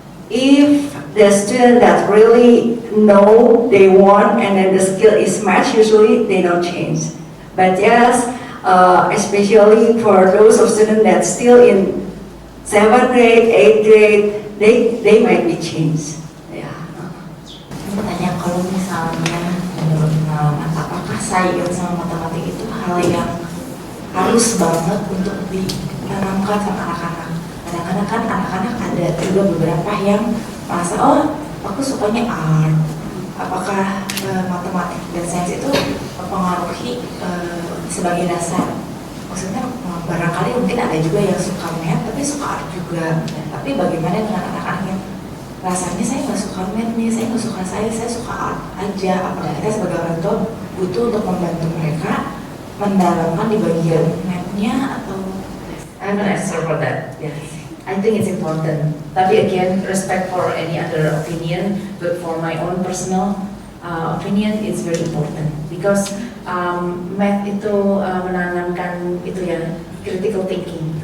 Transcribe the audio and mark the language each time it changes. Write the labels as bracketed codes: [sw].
[en] If the student that really know they want and then the skill is matched, usually they don't change. But yes, especially for those of students that still in 7th grade, 8th grade, they might be changed. Yeah. [id] Tanya kalau misalnya menurut pengalaman, apakah sains sama matematik itu hal yang harus banget untuk ditanamkan sama anak-anak? Kadang-kadang kan anak-anak ada juga beberapa yang merasa, oh aku sukanya art. Apakah matematik dan sains itu mempengaruhi sebagai dasar? Maksudnya barangkali mungkin ada juga yang suka math tapi suka art juga. Tapi bagaimana dengan anak-anak yang rasanya saya nggak suka math nih, saya nggak suka sains, saya suka art aja. Apakah kita sebagai orang tua butuh untuk membantu mereka mendalamkan di bagian math-nya atau? [en] I'm an answer for that. Yes, I think it's important. [id] Tapi [en] again, respect for any other opinion, but for my own personal opinion, it's very important because math [id] itu menanamkan itu ya [en] critical thinking.